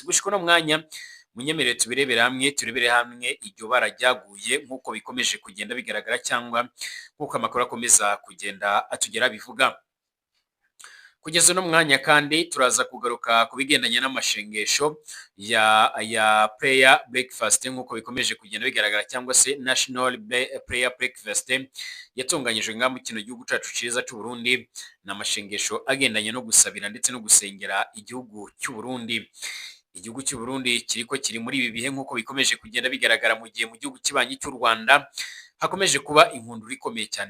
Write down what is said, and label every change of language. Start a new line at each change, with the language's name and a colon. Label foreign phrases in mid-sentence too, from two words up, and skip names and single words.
Rundi: Gushika uno mwanya munyemerere turebere hamwe iryo bara ryaguye nk'uko bikomeje kugenda bigaragara cyangwa nk'uko amakuru akomeza kugenda atugera bivuga. Kugeza uno mwanya kandi turaza kugaruka ku bigendanye n'amashengesho ya
English: prayer breakfast
Rundi: nk'uko bikomeje kugenda bigaragara, cyangwa se
English: national prayer breakfast
Rundi: yatunganyijwe ngaha mu kino gihugu cacu ciza c'u Burundi. Ni amashengesho agendanye no gusabira ndetse no gusengera igihugu cy'u Burundi. Igihugu cy'u Burundi kiri muri ibi bihe nk'uko bikomeje kugenda bigaragara, mu gihe mu gihugu kibanyi cy'u Rwanda hakomeje kuba inkundura ikomeye cyane.